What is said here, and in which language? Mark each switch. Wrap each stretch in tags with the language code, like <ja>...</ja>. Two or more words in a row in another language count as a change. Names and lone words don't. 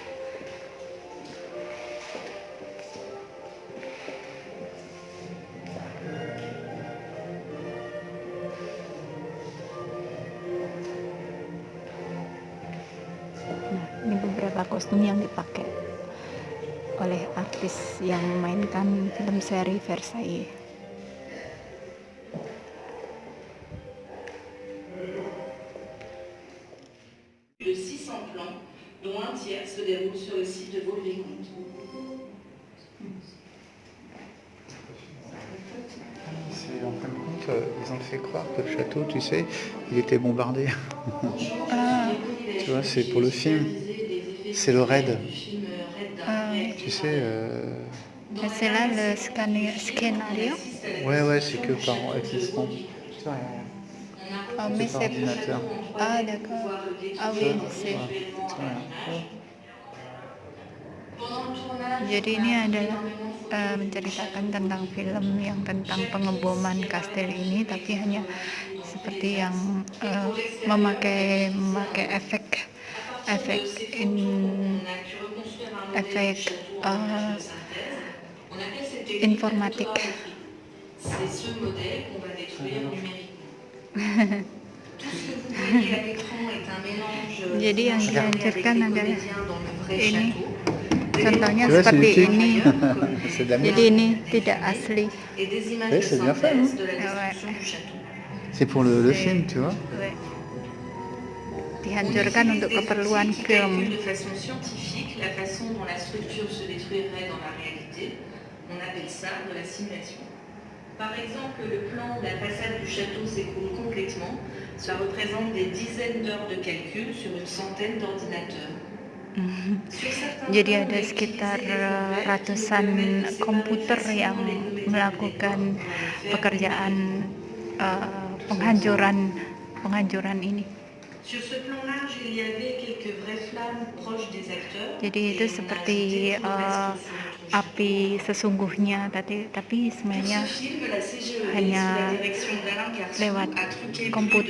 <id>Nah, ini beberapa kostum yang dipakai oleh artis yang memainkan film seri Versailles.</id> <fr>De 600 plans, dont un tiers se déroule sur le site de Vaux-le-Vicomte. C'est en fin de compte, ils ont fait croire que le château, tu sais, il était bombardé. Tu vois, c'est pour le film. C'est le raid. Tu sais. C'est là le scénario. Ouais, c'est que par existant. Tu vois, Mais c'est par ordinateur. d'accord. Oui, je sais.</fr> <id>Jadi ini adalah menceritakan tentang film yang tentang pengeboman kastil ini, tapi hanya seperti yang memakai efek informatik. Jadi yang dihancurkan adalah ini. Contohnya seperti ini. Jadi ini tidak asli.</id> <fr>C'est bien fait, hein? C'est pour le film, tu vois.</fr> <id>Dihancurkan untuk keperluan film.</id> <fr>De façon scientifique, la façon dont la structure se détruirait dans la réalité, on appelle ça de la simulation. Par exemple, le plan où la façade du château s'écroule complètement, ça représente des dizaines d'heures de calcul sur une centaine d'ordinateurs.</fr> <id>Jadi ada sekitar ratusan komputer yang melakukan pekerjaan penghancuran ini. Jadi itu seperti api sesungguhnya, tapi sebenarnya hanya lewat komputer.</id>